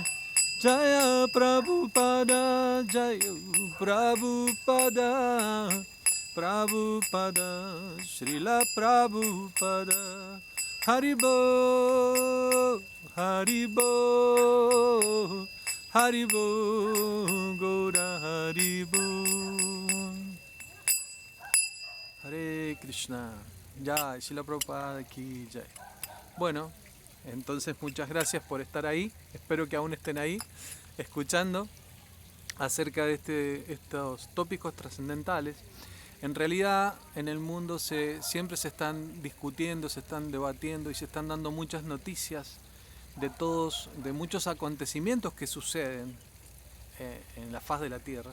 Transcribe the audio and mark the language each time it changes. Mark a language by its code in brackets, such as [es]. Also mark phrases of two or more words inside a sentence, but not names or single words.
[bn] জয় প্রভুপাদ, জয় প্রভুপাদ, প্রভুপাদ, শ্রীল প্রভুপাদ, হরিবো, হরিবো, হরিবো, গোরা হরিবো. [hi] हरे कृष्ण, जय, श्रील प्रभुपाद की जय. [es] Bueno, entonces muchas gracias por estar ahí, espero que aún estén ahí escuchando acerca de estos tópicos trascendentales. En realidad en el mundo siempre se están discutiendo, se están debatiendo y se están dando muchas noticias de muchos acontecimientos que suceden en la faz de la Tierra.